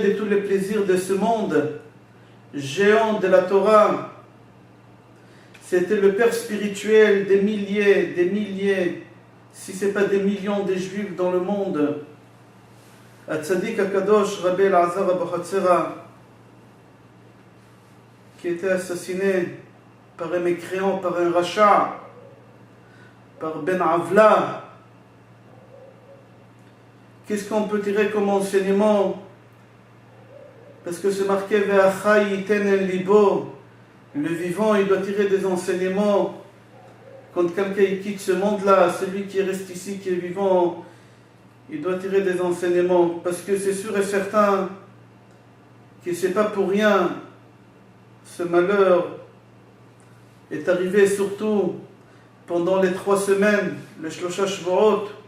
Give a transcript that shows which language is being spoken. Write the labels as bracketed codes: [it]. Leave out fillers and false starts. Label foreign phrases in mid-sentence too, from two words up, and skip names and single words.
[fr] de tous les plaisirs de ce monde, géant de la Torah, c'était le père spirituel des milliers, si ce n'est pas des millions de juifs dans le monde, [he] צדיק הקדוש [fr] Rabbi Azar Abu Hatzera, qui était assassiné par un mécréant, par un rachat, par [he] בן עוולה. [fr] Qu'est-ce qu'on peut tirer comme enseignement? Parce que c'est marqué [he] והחי יתן אל לבו. [fr] Le vivant, il doit tirer des enseignements. Quand quelqu'un quitte ce monde-là, celui qui reste ici, qui est vivant, il doit tirer des enseignements. Parce que c'est sûr et certain que c'est pas pour rien. Ce malheur est arrivé surtout pendant les 3 semaines, le [he] שלושה שבועות.